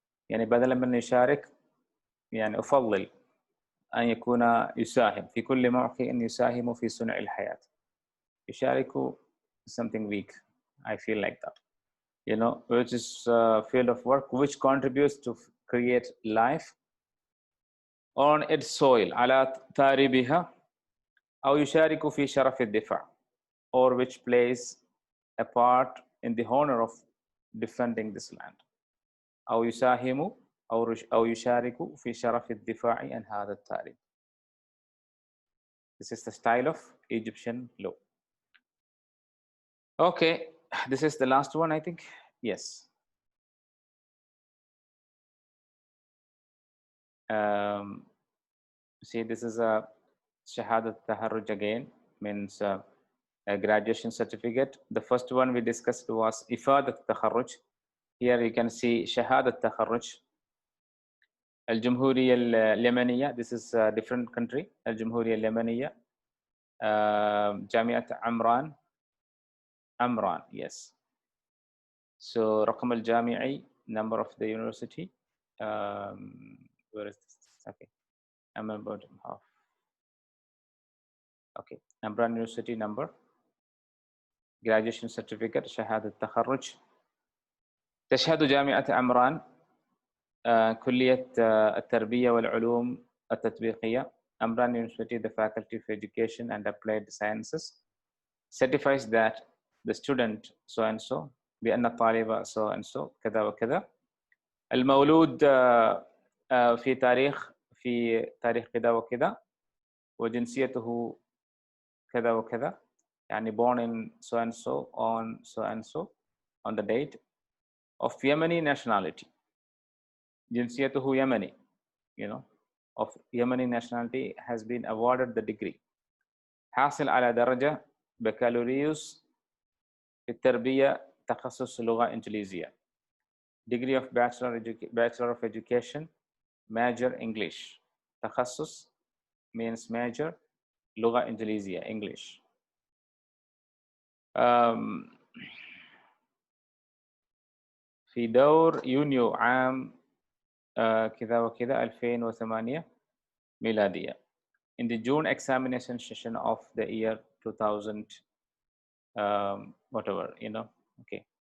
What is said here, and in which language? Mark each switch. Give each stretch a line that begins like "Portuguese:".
Arabic: بدلا من يشارك, أفضل أن يكون يساهم. في كل موقع يساهم في صنع الحياة.
English: يشارك is something weak. I feel like that. Which is a field of work which contributes to create life on its soil.
Arabic: على تاربها. أو يشارك في شرف الدفاع,
English: or which plays a part in the honor of defending this land.
Arabic: أو يساهم أو يشارك في شرف الدفاع عن هذا التاريخ.
English: This is the style of Egyptian law. Okay, this is the last one, I think. Yes. See, this is a Shahadat Taharruj again, means a graduation certificate. The first one we discussed was Ifadat Taharruj. Here you can see Shahadat Taharruj. Al-Jumhuriyya al-Yamaniya, this is a different country. Al-Jumhuriyya al-Yamaniya. Jamiat Amran, yes. So Raqam al-Jami'i, number of the university. Where is this? Okay, I'm about half. Okay, Amran University number. Graduation certificate, Shahadat Takharruj.
Arabic: تشهد جامعة عمران كلية التربية والعلوم التطبيقية.
English: Amran University, the Faculty of Education and Applied Sciences, certifies that the student so and so
Arabic: بأن الطالب
English: so and so
Arabic: كذا وكذا. المولود في تاريخ كذا وكذا وجنسيته كذا وكذا. يعني
English: born in so and so on so and so on the date, of Yemeni nationality. جنسيته Yemeni, of Yemeni nationality, has been awarded the degree.
Arabic: حاصل على درجة بكالوريوس في التربية تخصص لغة إنجليزية.
English: Degree of Bachelor of Education, major English. تخصص means major, لغة إنجليزية, English.
Arabic: في دور يونيو عام كذا وكذا 2008 ميلادية.
English: In the June examination session of the year 2000 whatever, okay.